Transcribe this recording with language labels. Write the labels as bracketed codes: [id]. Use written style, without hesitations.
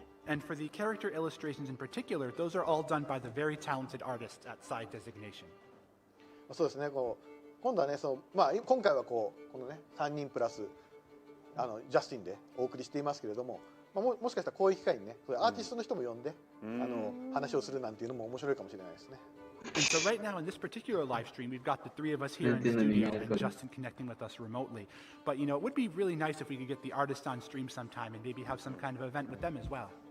[en] And for the character illustrations in particular, those are all done by the very talented artists at Side Designation. [ja] そうですね。今度はね、今回はこのね3人プラスジャスティンでお送りしていますけれども、もしかしたらこういう機会にね、アーティストの人も呼んで、話をするなんていうのも面白いかもしれないですね。 [en] And so right now in this particular live stream, we've got the three of us here in the studio and Justin connecting with us remotely. But you know, it would be really nice if we could get the artists on stream sometime and maybe have some kind of event with them as well.